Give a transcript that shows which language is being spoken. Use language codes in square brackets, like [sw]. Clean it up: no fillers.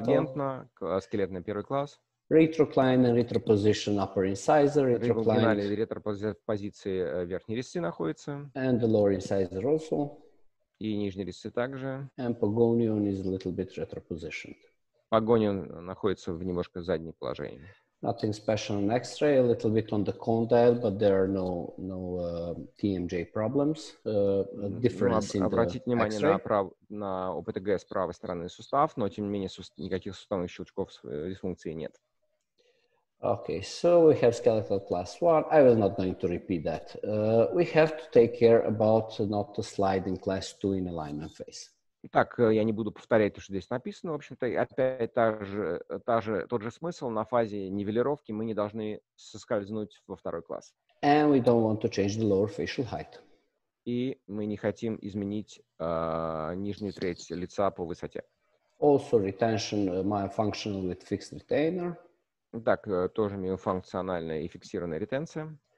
[ru] дивергентна, скелетный первый класс. [en] Retrocline and retroposition upper incisor, retrocline. [ru] В ретропозиции верхней резцы находится. [en] And the lower incisor also. [ru] И нижние резцы также. [en] And pogonium is a little bit retropositioned. [ru] Погониум находится в немножко заднем положении. [en] Nothing special on X-ray, a little bit on the condyle, but there are no TMJ problems. Difference in [ru] Обратите [en] the [ru] внимание [en] X-ray. [ru] на ОПТГ с правой стороны сустав, но тем не менее никаких суставных щелчков дисфункции нет. [en] Okay, so we have skeletal class 1. I will not going to repeat that. We have to take care about not to slide in class 2 in alignment phase. [ru] Итак, я не буду повторять то, что здесь написано. В общем-то, опять тот же смысл. На фазе нивелировки мы не должны соскользнуть во второй класс. [en] And we don't want to change the lower facial height. [ru] И мы не хотим изменить нижнюю треть лица по высоте. [en] Also retention myofunctional with fixed retainer. [ru] Так, тоже миофункциональная и фиксированная ретенция.